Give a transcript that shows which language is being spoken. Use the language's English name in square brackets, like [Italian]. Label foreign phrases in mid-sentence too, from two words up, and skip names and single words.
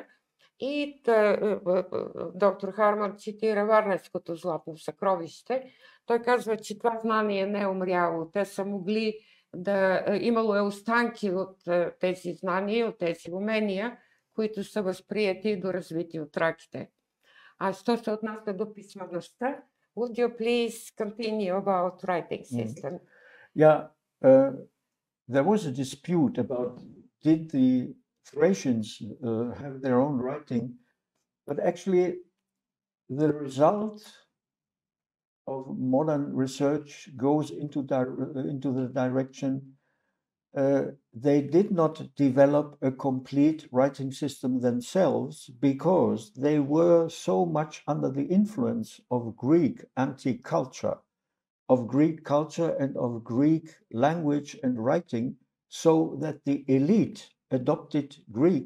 [Bulgarian] И доктор Харман цитира Варненското златно съкровище. Той казва, че това знание не е умряло. Те са могли имало е останки от тези знания, от тези умения, които са възприяти и доразвити от траките. А що се отнася до писмеността, [English] would you please continue about writing system? Yeah, there was a dispute about did the Thracians have their own writing, but actually the result of modern research goes into the direction they did not develop a complete writing system themselves, because they were so much under the influence of Greek antique culture, and of Greek language and writing, so that the elite adopted Greek.